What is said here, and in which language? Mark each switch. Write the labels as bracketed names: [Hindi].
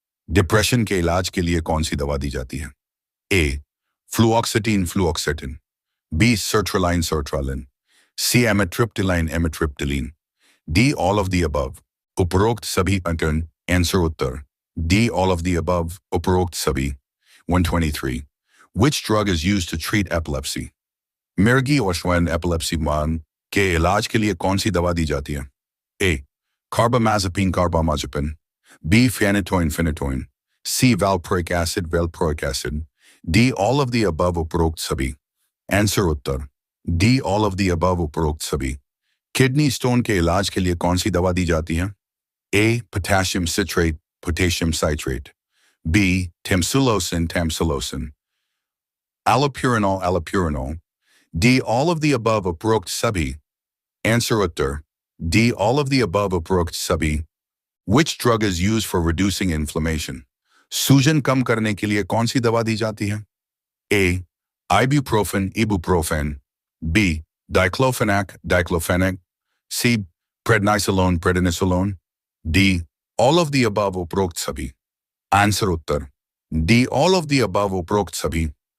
[Hindi] Depression के इलाज के लिए कौन सी दवा दी जाती है? ए फ्लुओक्सेटिन, B sertraline, C एमिट्रिप्टिलिन, D [English] all of the above [Hindi] उपरोक्त सभी। [English] answer उत्तर D all of the above [Hindi] उपरोक्त सभी [English] 123। Which drug is used to treat epilepsy? [Hindi] मिर्गी और श्वान एपिलेप्सी मान के इलाज के लिए कौन सी दवा दी जाती है? [English] A carbamazepine, B phenytoin, C valproic acid, D all of the above [Hindi] उपरोक्त सभी। Answer Uttar D [English] all of the above [Hindi] उपरोक्त सभी। किडनी स्टोन के इलाज के लिए कौन सी दवा दी जाती है? [English] A potassium citrate, B tamsulosin, allopurinol, D all of the above [Hindi] उपरोक्त सभी। [English] answer उत्तर D all of the above [Hindi] उपरोक्त सभी। [English] Which drug is used for reducing inflammation? [Hindi] सूजन कम करने के लिए कौन सी दवा दी जाती है? ए ibuprofen, B diclofenac, C prednisolone, D [English] all of the above [Hindi] उपरोक्त सभी। Answer Uttar D all of the above उपरोक्त सभी